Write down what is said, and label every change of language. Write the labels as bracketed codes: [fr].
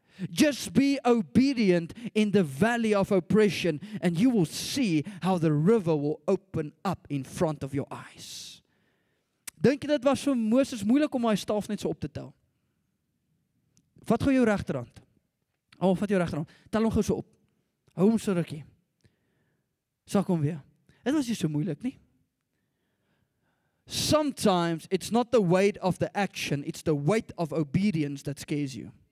[en] Just be obedient in the valley of oppression and you will see how the river will open up in front of your eyes. [af] Dink jy dit was vir Moses moeilik om hy staaf net so op te tel? Vat gou jou regterhand. Vat jou regterhand. Tel hom gou so op. Hou hom so rukkie. Sak hom weer. Dit was nie so moeilik nie. [en] Sometimes it's not the weight of the action, it's the weight of obedience that scares you.